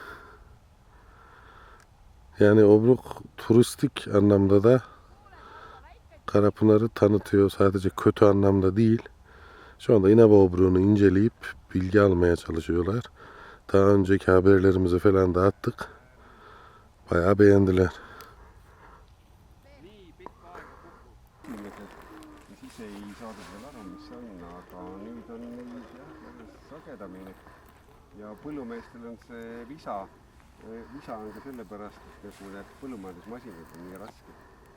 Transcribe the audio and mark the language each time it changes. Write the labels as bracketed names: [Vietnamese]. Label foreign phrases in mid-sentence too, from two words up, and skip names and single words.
[Turkish] Yani obruk turistik anlamda da Karapınar'ı tanıtıyor. Sadece kötü anlamda değil. Şu anda İnebolu obruğunu inceleyip bilgi almaya çalışıyorlar. Daha önceki haberlerimizi falan da attık. Bayağı beğendiler. [Estonian] Siis ei saadud veel aru, mis see on, aga nüüd on neid jah, järjest sagedamini. Ja põllumeestel on see visa on ka sellepärast, et need põllumajandusmasinad on nii rasked.